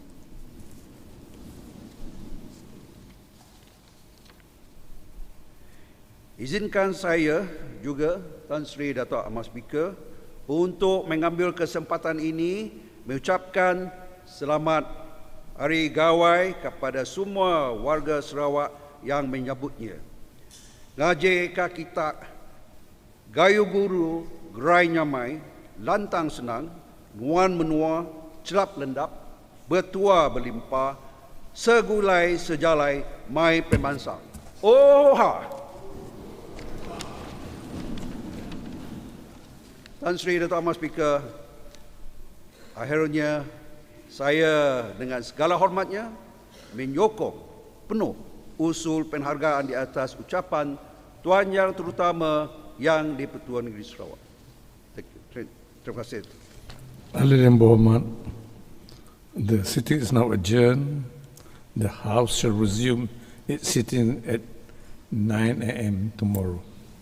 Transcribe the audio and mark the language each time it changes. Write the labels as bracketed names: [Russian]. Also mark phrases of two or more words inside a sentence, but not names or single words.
[Malay] Izinkan saya juga, Tan Sri Dato' Amar Speaker, untuk mengambil kesempatan ini mengucapkan selamat Hari Gawai kepada semua warga Sarawak yang menyambutnya. [Iban] Ngaji kita, gayu guru, gerai nyamai, lantang senang, nuan menua, celap lendap, bertua berlimpah, segulai sejalai, mai pemansang. Oha! [Malay] Tan Sri Dato' Amar Speaker, akhirnya saya dengan segala hormatnya menyokong penuh usul penghargaan di atas ucapan Tuan Yang Terutama Yang di-Pertuan Negeri Sarawak. Terima kasih. Ahli yang berhormat, [English] the sitting is now adjourned. The House shall resume its sitting at 9 a.m. tomorrow.